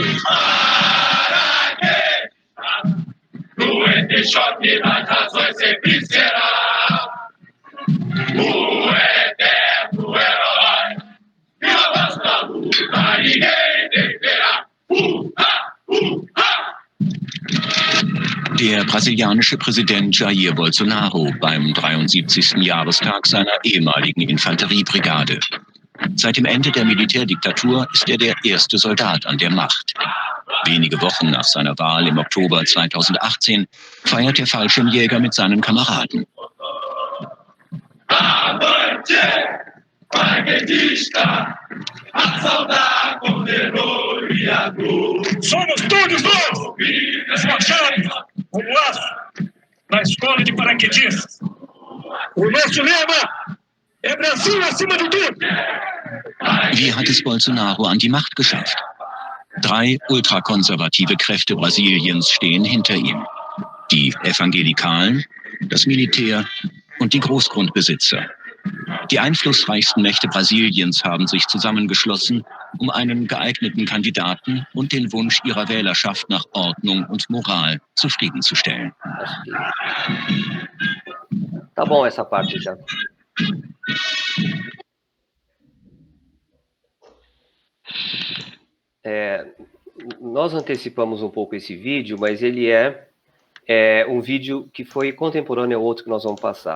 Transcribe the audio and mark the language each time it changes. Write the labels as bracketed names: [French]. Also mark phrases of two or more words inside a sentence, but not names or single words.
[Portuguese] O choque das razões sempre será o eterno herói. E não basta luta, ninguém deverá. [German] der brasilianische Präsident Jair Bolsonaro beim 73. Jahrestag seiner ehemaligen Infanteriebrigade. Seit dem Ende der Militärdiktatur ist er der erste Soldat an der Macht. Wenige Wochen nach seiner Wahl im Oktober 2018 feiert der Fallschirmjäger mit seinen Kameraden. [Portuguese] Somos todos nós, esforçados, como aço, na escola de paraquedistas. O nosso lema é Brasil acima de tudo. [German] Wie hat es Bolsonaro an die Macht geschafft? 3 ultrakonservative Kräfte Brasiliens stehen hinter ihm. Die Evangelikalen, das Militär und die Großgrundbesitzer. Die einflussreichsten Mächte Brasiliens haben sich zusammengeschlossen, um einen geeigneten Kandidaten und den Wunsch ihrer Wählerschaft nach Ordnung und Moral zufriedenzustellen. [Portuguese] Tá bom essa parte já. Nós antecipamos um pouco esse vídeo, mas ele é um vídeo que foi contemporâneo ao outro que nós vamos passar.